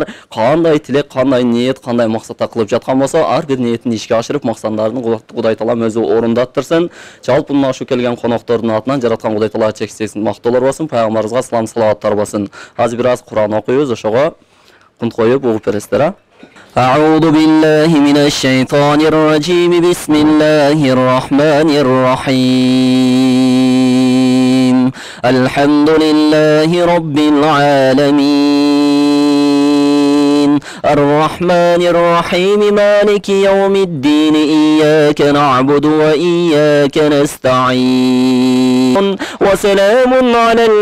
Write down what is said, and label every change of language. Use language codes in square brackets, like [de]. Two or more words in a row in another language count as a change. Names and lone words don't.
[ky] Кандай тилек, кандай ниет, кандай максатта кылып жаткан болсо, ар бир ниетин ишке ашырып, максаттарын Кудай Таалам өзү орундаттырсын. Жалпы мына ошо келген коноктордун атынан жараткан Кудай Таала чексиз мактоолор болсун, пайгамбарыбызга салам салаваттар болсун. Азыр бир аз Куран окуйбуз, ошого кунт коюп угуп бересиздер. [ar] أعوذ بالله من الشيطان الرجيم بسم الله الرحمن الرحيم الحمد لله رب العالمين الرحمن الرحيم مالك يوم الدين إياك نعبد وإياك نستعين وسلام على